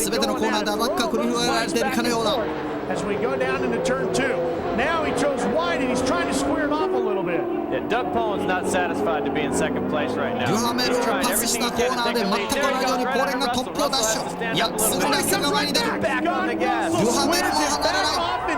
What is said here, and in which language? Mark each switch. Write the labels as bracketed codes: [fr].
[ja] 全てのコーナーでアタックが繰り広げられているかのようだ。 [en] As we go down into turn 2. Now he chose wide and he's trying to square it off a little bit. Yeah, Doug Poland's not satisfied to be in second place right now. [ja] デュハメルがパスしたコーナーで全く同じようにポーレンがトップをダッシュ。いや、すぐにラッセルが前に出る。デュハメルも離れない。